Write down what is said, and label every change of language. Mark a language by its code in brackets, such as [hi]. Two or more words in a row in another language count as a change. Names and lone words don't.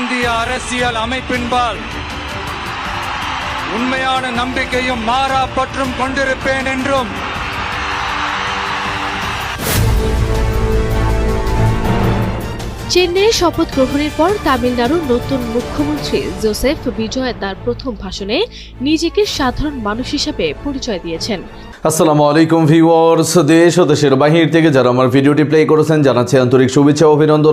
[ta] இந்திய அரசியல் அமைப்பின்பால் உண்மையான நம்பிக்கையும் மாறா பற்றும் கொண்டிருப்பேன் என்றும் [bn] চেন্নাইয়ে শপথ গ্রহণের পর তামিলনাড়ুর নতুন মুখ্যমন্ত্রী জোসেফ বিজয় তার প্রথম ভাষণে নিজেকে সাধারণ মানুষ হিসেবে পরিচয় দিয়েছেন। [ar] السلام عليكم [bn] ভিউয়ার্স, দেশ ও দেশের বাহির থেকে যারা আমার ভিডিওটি প্লে করেছেন জানাচ্ছি আন্তরিক শুভেচ্ছা ও অভিনন্দন।